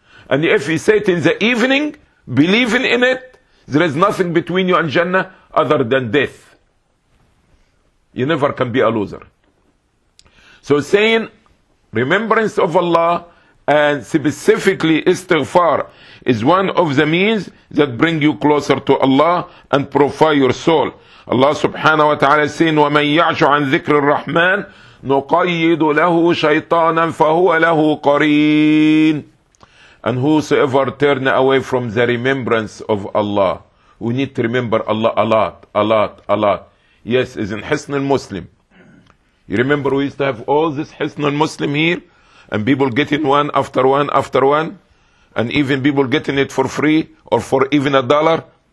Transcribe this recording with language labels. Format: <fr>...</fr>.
<en>And if you say it in the evening, believing in it, there is nothing between you and Jannah other than death. You never can be a loser. So saying remembrance of Allah and specifically istighfar is one of the means that bring you closer to Allah and purify your soul. Allah subhanahu wa ta'ala saying,</en> <ar>وَمَنْ يَعْشُ عَنْ ذِكْرِ الرَّحْمَنِ نقيد له شيطانا فهو له قرين.</ar> <en>And whosoever turn away from the remembrance of Allah. We need to remember Allah a lot, a lot, a lot. Yes, is in Hisn al-Muslim. You remember we used to have all this Hisn al-Muslim here? And people getting one after one after one? And even people getting it for free or for even a dollar?</en>